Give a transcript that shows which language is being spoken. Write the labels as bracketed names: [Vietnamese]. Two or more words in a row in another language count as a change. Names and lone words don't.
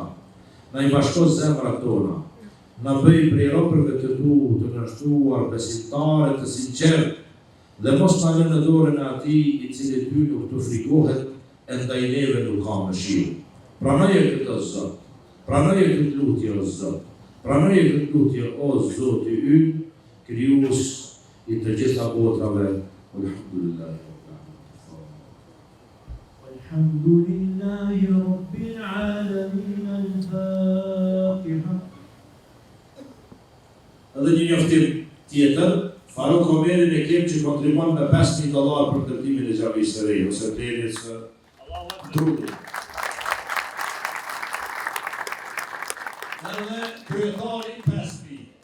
[Albanian] Na i bashko zemrat tona, na bëj prej robërve të tu të nështruar, besimtare të sinqert, dhe mos na lënë në dorën e atij i cili ty nuk të frikohet e ndaj neve nuk ka mëshirë. Pranoje këtë, o Zot, pranoje këtë lutje, o Zot, pranoje këtë lutje, o Zoti ynë, krijues i të gjitha botrave. Alhamdulillah. [Arabic] الحمد لله رب العالمين. [Albanian] Al-Fatiha. Edhe një njoftim tjetër, Faruk Omerin e kem që kontribon me $5.000 për ndërtimin e xhamisë së re, ose plerit së Trudit. Edhe kryetari 5.000.